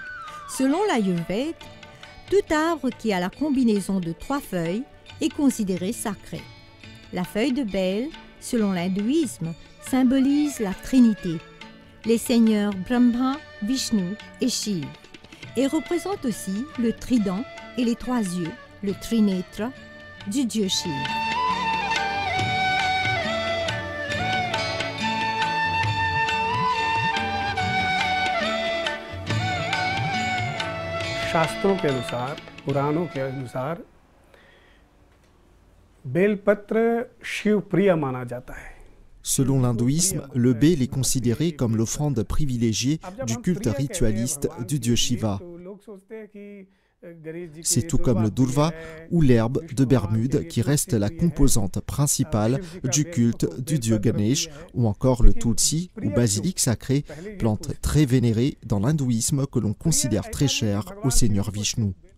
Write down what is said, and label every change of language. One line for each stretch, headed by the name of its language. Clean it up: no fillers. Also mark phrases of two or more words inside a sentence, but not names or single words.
French: Selon l'Ayurvède, tout arbre qui a la combinaison de 3 feuilles est considéré sacré. La feuille de bel, selon l'hindouisme, symbolise la Trinité, les seigneurs Brahma, Vishnu et Shiv, et représente aussi le trident et les 3 yeux, le trinétra, du dieu Shiv.
Hindi: शास्त्रों के अनुसार, पुराणों के अनुसार बेलपत्र शिव प्रिय माना जाता है.
French: Selon l'hindouisme, le bel est considéré comme l'offrande privilégiée du culte ritualiste du dieu Shiva. C'est tout comme le durva ou l'herbe de Bermude qui reste la composante principale du culte du dieu Ganesh, ou encore le tulsi ou basilic sacré, plante très vénérée dans l'hindouisme que l'on considère très chère au seigneur Vishnu.